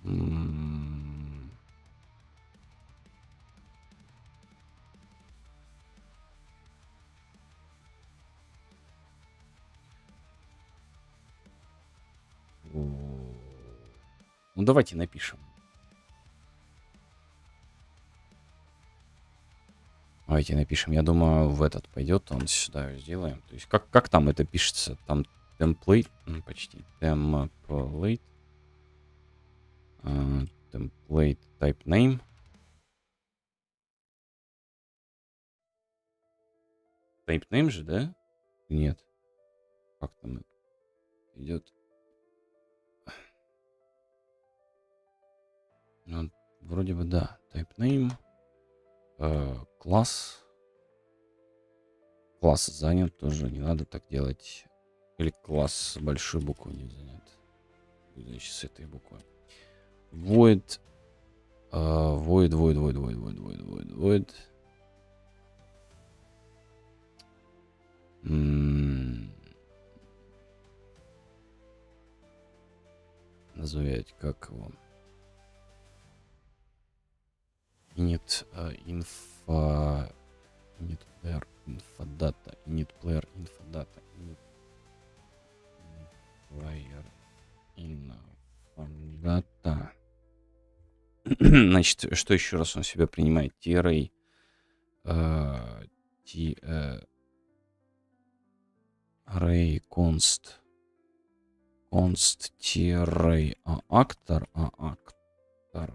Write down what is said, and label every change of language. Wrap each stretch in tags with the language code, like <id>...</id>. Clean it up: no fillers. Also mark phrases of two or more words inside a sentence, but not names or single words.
<ru>Ну, давайте напишем. Давайте напишем. Я думаю, в этот пойдет. Он сюда сделаем. То есть, как там это пишется? Там template. Почти. Template.</ru> <en>Template type name. Type name</en> <ru>же, да? Нет. Как там это идет? Ну, вроде бы да.</ru> <en>Type name.</en> <ru>Класс. Класс занят тоже. Не надо так делать. Или класс с большой буквы не занят. Значит, с этой буквы. Void. Void. Назовять как его?</ru> <en>Init info. Init player info data. Init player info data. Init player info data.</en> <ru>Значит, что еще раз он себя принимает?</ru> <en>T-array. Array const. Const T-array. Actor. Actor.</en>